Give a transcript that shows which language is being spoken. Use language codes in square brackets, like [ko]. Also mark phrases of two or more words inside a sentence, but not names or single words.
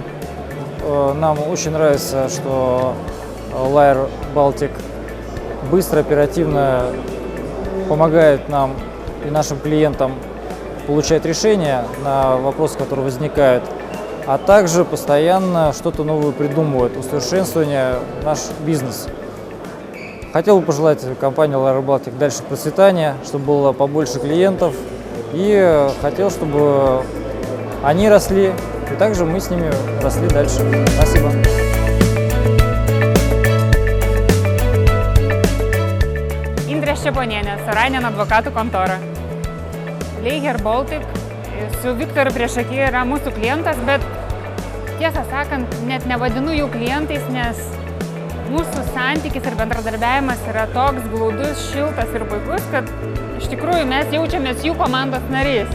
[ru] Нам очень нравится, что Leicher Baltic быстро, оперативно помогает нам и нашим клиентам получать решения на вопросы, которые возникают, а также постоянно что-то новое придумывает, усовершенствование наш бизнес. Хотел бы пожелать компании Leicher Baltic дальше процветания, чтобы было побольше клиентов, и хотел, чтобы они росли, и также мы с ними росли дальше. Спасибо. [lt] Indrė Ščeponienė, Sorainen advokatų kontora. Leicher Baltic su Viktoru priešaky yra mūsų klientas, bet tiesą sakant, net nevadinu jų klientais, nes mūsų santykis ir bendradarbiavimas yra toks glaudus, šiltas ir puikus, kad iš tikrųjų mes jaučiamės jų komandos nariais.